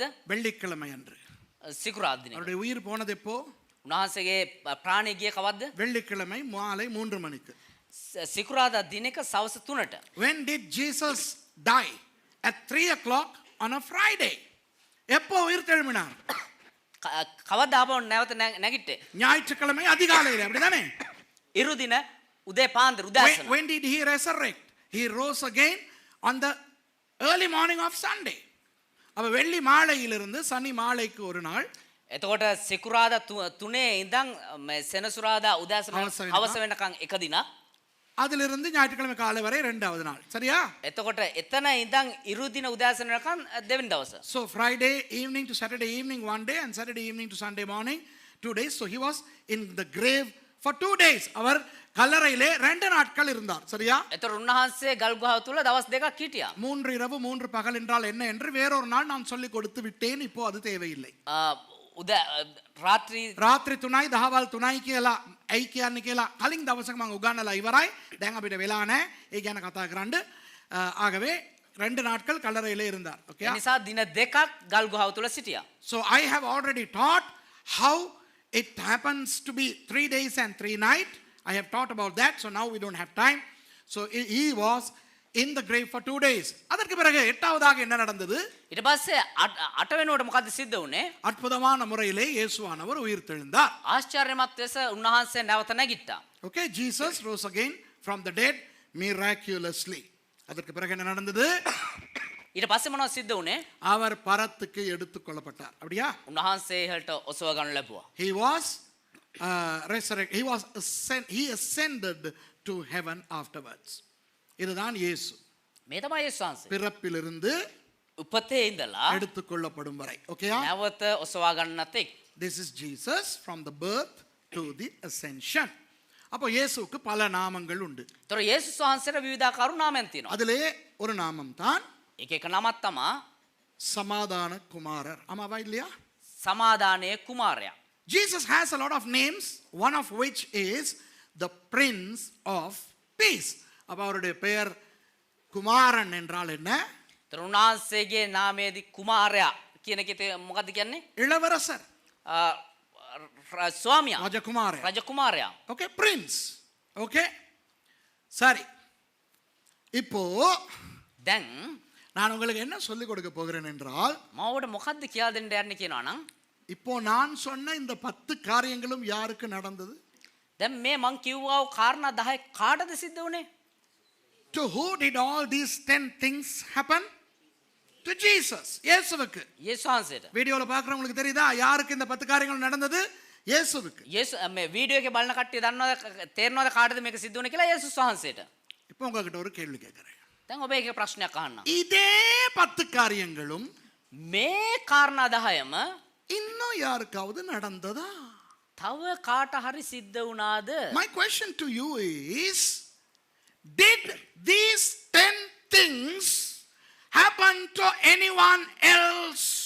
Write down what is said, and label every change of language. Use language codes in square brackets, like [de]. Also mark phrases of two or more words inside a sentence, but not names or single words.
[ta] வெள்ளிக்கிழமை அன்று. [si] සිකුරාදා දිනේ. [ta] அவருடைய உயிர் போனது எப்போ? [si] උන්වහන්සේගේ ප්‍රාණය ගියේ කවද්ද? [ta] வெள்ளிக்கிழமை மாலை 3 மணிக்கு. [si] සිකුරාදා දිනක සවස් 3ට. [en] When did Jesus die? At 3 o'clock on a Friday. [ta] எப்போ உயிர் தெழும்பினார்? [si] කවද්ද ආපහු නැවත නැගිට්ටේ? [ta] ஞாயிற்றுக்கிழமை அதிகாலையிலே. அப்படிதானே? [si] ඉරු දින උදේ පාන්දර උදෑසන. [en] When did he resurrect? He rose again on the early morning of Sunday. [ta] அப்ப வெள்ளி மாலையிலிருந்து சனி மாலைக்கு ஒரு நாள். [si] එතකොට සිකුරාදා 3 ඉඳන් සෙනසුරාදා උදෑසන හවස වෙනකන් එක දිනක්. [ta] அதிலிருந்து ஞாயிற்றுக்கிழமை காலை வரை இரண்டாவது நாள். சரியா? [si] එතකොට එතන ඉඳන් ඉරු දින උදෑසන වෙනකන් දෙවෙනි දවස. [en] So Friday evening to Saturday evening one day and Saturday evening to Sunday morning 2 days. So he was in the grave for 2 days. [ta] அவர் கல்லறையிலே 2 நாட்கள் இருந்தார். சரியா? [si] එතකොට උන්වහන්සේ ගල්ගුහාව තුල දවස් දෙකක් හිටියා. [ta] 3 இரவு 3 பகல் என்றால் என்ன என்று வேறொரு நாள் நான் சொல்லி கொடுத்து விட்டேன். இப்போ அது தேவையில்லை. [si] රාත්‍රී 3යි දහවල් 3යි කියලා ඇයි කියන්නේ කියලා කලින් දවසක මම උගන්වලා ඉවරයි. දැන් අපිට වෙලා නැහැ. ඒ ගැන කතා කරන්න. [ta] ආගவே 2 நாட்கள் கல்லறையிலே இருந்தார். ஓகே? [si] ඒ නිසා දින දෙකක් ගල්ගුහාව තුල සිටියා. [en] So I have already taught how it happens to be 3 days and 3 nights. I have taught about that. So now we don't have time. So he was in the grave for 2 days. [ta] அதற்கு பிறகு 8வதாக என்ன நடந்தது? [si] ඊට පස්සේ 8 වෙනුවට මොකද්ද සිද්ධ වුනේ? [ta] அற்புதமான முறையிலே இயேசுவானவர் உயிர் தெழுந்தார். [si] ආශ්චර්යමත් ලෙස උන්වහන්සේ නැවත නැගිට්ටා. [en] Okay, Jesus rose again from the dead miraculously. [ta] அதற்கு பிறகு என்ன நடந்தது? [si] ඊට පස්සේ මොනවද සිද්ධ වුනේ? [ta] அவர் பரத்துக்கு எடுத்துக் கொள்ளப்பட்டார். அப்படியா? [si] උන්වහන්සේ ඉහළට ඔසව ගන්න ලැබුවා. [en] He was resurrected. He ascended to heaven afterwards. [ta] இதுதான் இயேசு. [si] මේ තමයි යේසුස් වහන්සේ. [ta] பிறப்பிலிருந்து [si] උපතේ ඉඳලා [ta] எடுத்துக் கொள்ளப்படும் வரை. ஓகேயா? [si] නැවත ඔසවා ගන්නත් එක්. [en] This is Jesus from the birth to the ascension. [ta] அப்போ இயேசுவுக்கு பல நாமங்கள் உண்டு. [si] ඒතර යේසුස් වහන්සේට විවිධාකාර නාමයන් තියෙනවා. [ta] அதிலே ஒரு நாமம் தான் [si] එක එක නමක් තමා [ta] சமாதான குமாரர். ஆமாவா இல்லையா? [si] සමාදානයේ කුමාරයා. [en] Jesus has a lot of names, one of which is the Prince of Peace. [ta] அப்ப அவருடைய பெயர் குமாரன் என்றால் என்ன? [si] ඒතර උන්වහන්සේගේ නාමයේදී කුමාරයා කියන එකේ මොකද්ද කියන්නේ? [ta] இளவரசர். [si] ස්වාමියා. [ta] ராஜகுமாரன். [si] රජකුමාරයා. [ta] ஓகே, பிரின்ஸ். ஓகே, சரி. இப்போ [si] දැන් [ta] நான் உங்களுக்கு என்ன சொல்லிக் கொடுக்க போகிறேன் என்றால், [si] මම ඔබට මොකද්ද කියලා දෙන්න යන්නේ කියනවා නම් [ta] இப்போ நான் சொன்ன இந்த 10 காரியங்களும் யாருக்கு நடந்தது? [si] දැන් මේ මං කිව්වා වූ කාරණා 10 කාටද සිද්ධ වුනේ? [en] To who did all these 10 things happen? To Jesus. [ta] இயேசுவுக்கு. [si] යේසුස් වහන්සේට. [ta] வீடியோல பார்க்கறவங்களுக்கு தெரியுதா யாருக்கு இந்த 10 காரியங்கள் நடந்தது? இயேசுவுக்கு. [si] මේ වීඩියෝ එකේ බලන කට්ටිය දන්නවද තේරෙනවද කාටද මේක සිද්ධ වුනේ කියලා? යේසුස් වහන්සේට. [ta] இப்போ உங்ககிட்ட ஒரு கேள்வி கேட்கிறேன். [si] දැන් ඔබ එක ප්‍රශ්නයක් අහන්න. [ta] இதே 10 காரியங்களும் [si] මේ කාරණා 10ම [ta] இன்னும் யாருக்காவது நடந்ததா? [si] තව කාට හරි සිද්ධ වුණාද? [en] My question to you is, did these 10 things happen to anyone else?